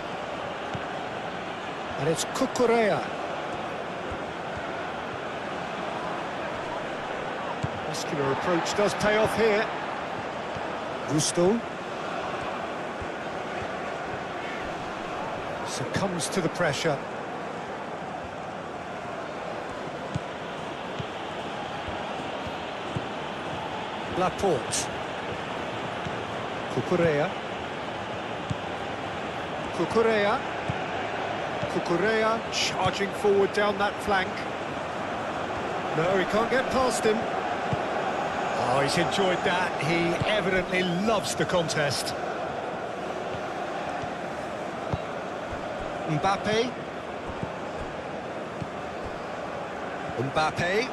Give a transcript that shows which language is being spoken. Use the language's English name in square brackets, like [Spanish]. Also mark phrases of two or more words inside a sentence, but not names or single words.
[English] And it's Cucurella. Muscular approach does pay off here. Gusto. Succumbs to the pressure. Laporte. Cucurella. Cucurella. Cucurella charging forward down that flank. No, he can't get past him. Oh, he's enjoyed that. He evidently loves the contest. Mbappe. Mbappe.